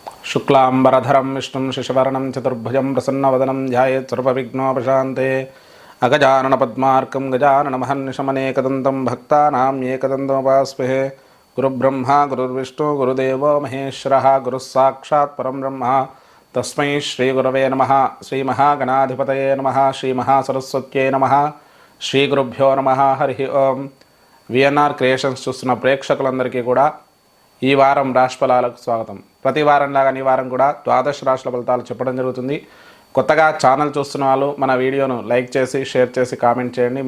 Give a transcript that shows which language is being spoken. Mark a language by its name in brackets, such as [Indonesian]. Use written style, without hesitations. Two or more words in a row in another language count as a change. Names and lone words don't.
[Sanskrit] शुक्लांबरधरं विष्णुं शशिवर्णं चतुर्भुजं प्रसन्नवदनं ध्यायेत् सर्वविघ्नोपशान्ते अगजाननपद्मार्कं गजाननमहर्निशमनेकदन्तं भक्तानां एकदन्तमुपास्महे। गुरुब्रह्मा गुरुर्विष्णु गुरुदेवो महेश्वरः गुरुः साक्षात् परं ब्रह्म तस्मै श्रीगुरवे नमः। श्रीमहागणाधिपतये नमः। श्रीमहासरस्वत्यै नमः। శ్రీగురుభ్యో నమః। హరి ఓం। [Telugu] విఎన్ఆర్ క్రియేషన్స్ చూస్తున్న ప్రేక్షకులందరికీ కూడా ఈ వారం రాశి ఫలాలకు స్వాగతం। ప్రతి వారం లాగా ఈ వారం కూడా ద్వాదశ రాశుల ఫలితాలు చెప్పడం జరుగుతుంది। కొత్తగా ఛానల్ చూస్తున్న వాళ్ళు మన వీడియోను లైక్ చేసి షేర్ చేసి కామెంట్ చేయండి।